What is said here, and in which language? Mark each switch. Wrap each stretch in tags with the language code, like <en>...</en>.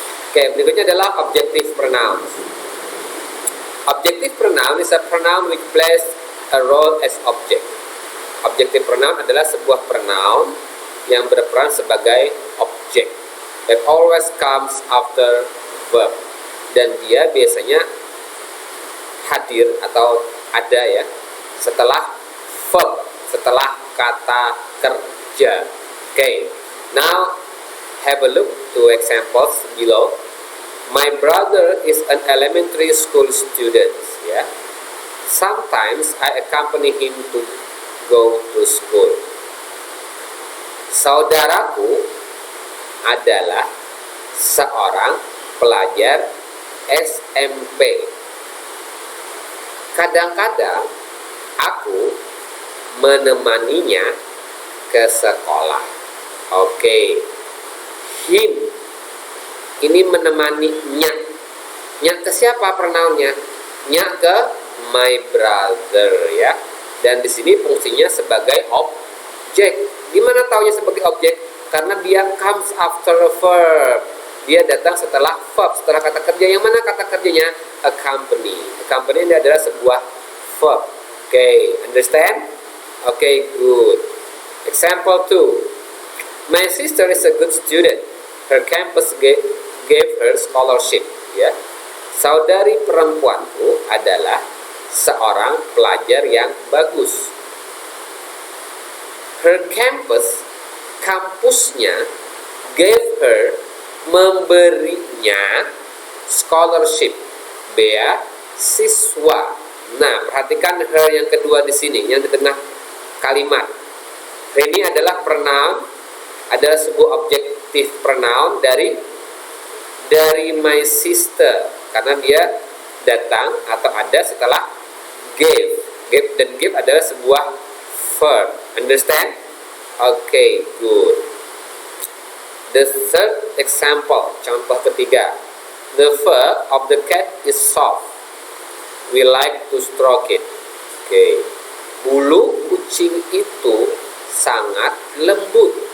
<id>Oke, berikutnya adalah objective pronouns.</id> <en>Objective pronoun is a pronoun which plays a role as object.</en> <id>Objective pronoun adalah sebuah pronoun yang berperan sebagai objek.</id> <en>That always comes after verb.</en> <id>Dan dia biasanya hadir atau ada, ya, setelah verb, setelah kata kerja.</id> <en>Okay, now have a look to examples below. My brother is an elementary school student, ya. Sometimes I accompany him to go to school.</en> <id>Saudaraku adalah seorang pelajar SMP. Kadang-kadang aku menemaninya ke sekolah. Oke. Him ini menemaninya. Nya ke siapa pronounnya? Nya ke</id> <en>my brother,</en> <id>ya. Dan di sini fungsinya sebagai objek. Gimana taunya sebagai objek? Karena dia</id> <en>comes after a verb.</en> <id>Dia datang setelah verb, setelah kata kerja. Yang mana kata kerjanya? Accompany. Accompany ini adalah sebuah verb.</id> <en>Oke, understand? Oke, good. Example 2. My sister is a good student. Her campus gave her scholarship.</en> <id>Ya, saudari perempuanku adalah seorang pelajar yang bagus.</id> <en>Her campus, kampusnya, gave her, memberinya, scholarship, beasiswa.</en> <id>Nah, perhatikan her yang kedua di sini, yang di tengah kalimat. Ini adalah pronoun, adalah sebuah objektif pronoun dari</id> <en>my sister,</en> <id>karena dia datang atau ada setelah gave. Dan give adalah sebuah verb.</id> <en>Understand? Okay, good. The third example,</en> <id>contoh ketiga.</id> <en>The fur of the cat is soft. We like to stroke it. Okay.</en> <id>Bulu kucing itu sangat lembut.</id>